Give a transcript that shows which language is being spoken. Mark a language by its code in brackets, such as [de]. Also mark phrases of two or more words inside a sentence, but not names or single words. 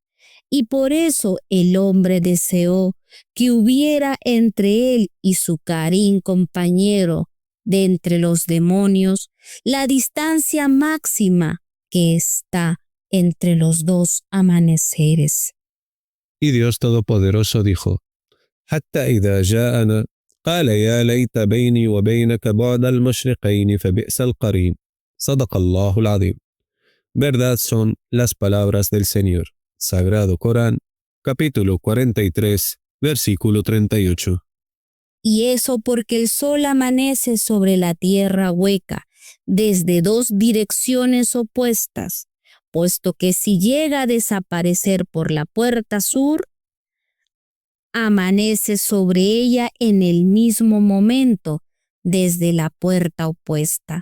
[es] Y por eso el hombre deseó que hubiera entre él y su Karim compañero de entre los demonios la distancia máxima que está entre los dos amaneceres. Y Dios Todopoderoso dijo: [ar] حتى إذا جاءنا قال يا ليت بيني وبينك بعد المشرقين فبئس القرين صدق الله العظيم. [es] Verdad son las palabras del Señor, Sagrado Corán, capítulo 43, versículo 38. Y eso porque el sol amanece sobre la tierra hueca, desde dos direcciones opuestas, puesto que si llega a desaparecer por la puerta sur, amanece sobre ella en el mismo momento desde la puerta opuesta.